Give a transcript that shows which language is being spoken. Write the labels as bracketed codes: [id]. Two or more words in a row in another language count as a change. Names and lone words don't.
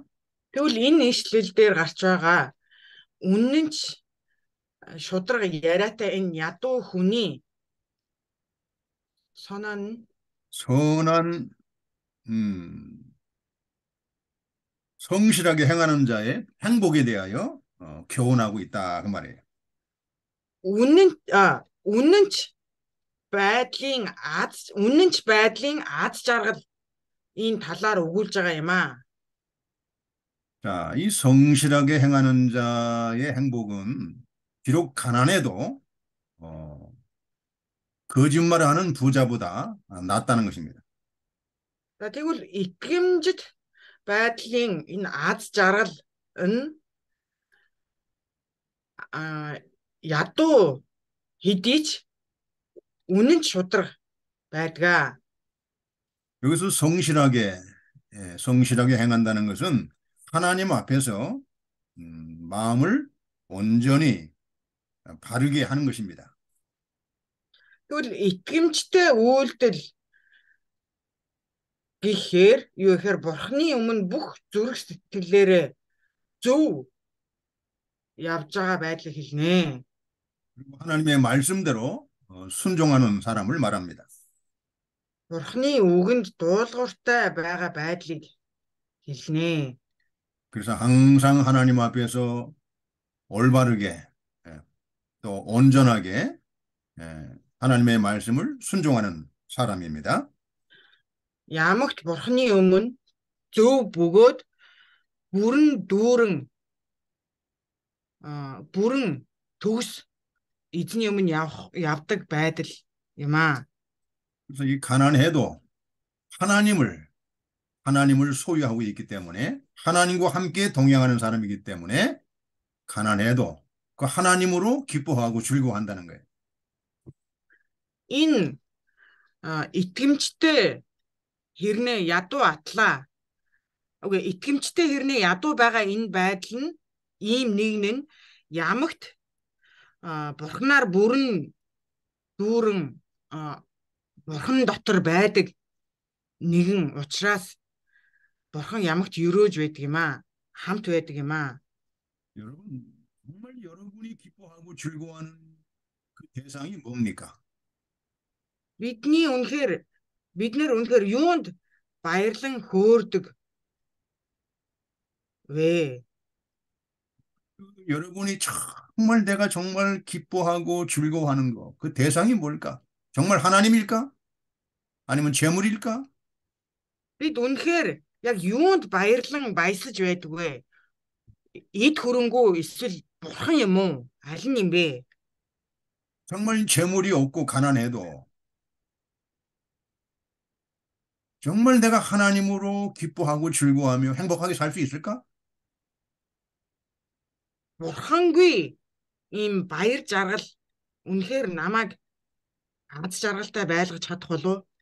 [mn] Тэгвэл энэ ишлэл дээр гарч байгаа үнэн ч шударга яриатай энэ ядуу хүний 선한 [ko] 성실하게 행하는 자의 행복에 대하여 교훈하고 있다 그 말이에요. [mn] үнэн ч байдлын аз жаргал энэ талаар өгүүлж байгаа юм аа. [ko] 자, 이 성실하게 행하는 자의 행복은 비록 가난해도 거짓말하는 부자보다 낫다는 것입니다. [mn] За тэгвэл итгэмжит байдлын энэ аз жаргал нь ядуу хэдий ч үнэн ч шударга байдгаа. [ko] 여기서 성실하게 행한다는 것은 하나님 앞에서 마음을 온전히 바르게 하는 것입니다. [mn] Тэгвэл итгэмжтэй үйлдэл гэхээр юу гэхээр Бурхны өмнө бүх зүрх сэтгэлээрээ зөв явж байгаа байдлыг хэлнэ. [ko] 그리고 하나님의 말씀대로 순종하는 사람을 말합니다. [mn] Бурхны үгэнд дуулууртай байгаа байдлыг хэлнэ. [ko] 그래서 항상 하나님 앞에서 올바르게 또 온전하게 하나님의 말씀을 순종하는 사람입니다. [mn] Ямагт Бурхны өмнө зөв бөгөөд бүрэн дүүрэн бүрэн төгс эзний өмнө явдаг байдал юм аа. [ko] 그래서 이 가난해도 하나님을 소유하고 있기 때문에 하나님과 함께 동행하는 사람이기 때문에 가난해도 그 하나님으로 기뻐하고 즐거워한다는 거예요. [mn] Энэ итгэмжтэй хэрнээ ядуу атлаа. Үгүй итгэмжтэй хэрнээ ядуу байгаа энэ байдал нь ийм нэгэн нь ямагт бурхнаар бүрэн дүүрэн бурхан дотор байдаг нэгэн учраас бурхан ямагт өрөөж байдаг юм аа. Хамт байдаг юм аа. [ko] 여러분, 정말 여러분이 기뻐하고 즐거워하는 그 대상이 뭡니까? [mn] Бид нэр үнэхээр юунд баярлан хөөрдөг вэ? [ko] 여러분이 정말 내가 정말 기뻐하고 즐거워하는 거, 그 대상이 뭘까? 정말 하나님일까? 아니면 재물일까? [mn] Бид үнэхээр яг юунд баярлан баясаж байдаг вэ? Эд хөрөнгөө эсвэл бурхан юм уу? Аль нь юм бэ? [ko] 정말 재물이 없고 가난해도 정말 내가 하나님으로 기뻐하고 즐거워하며 행복하게 살 수 있을까? [mn] Бурхангүй ийм баяр жаргал үнэхээр намайг аз жаргалтай байлгаж чадах болов?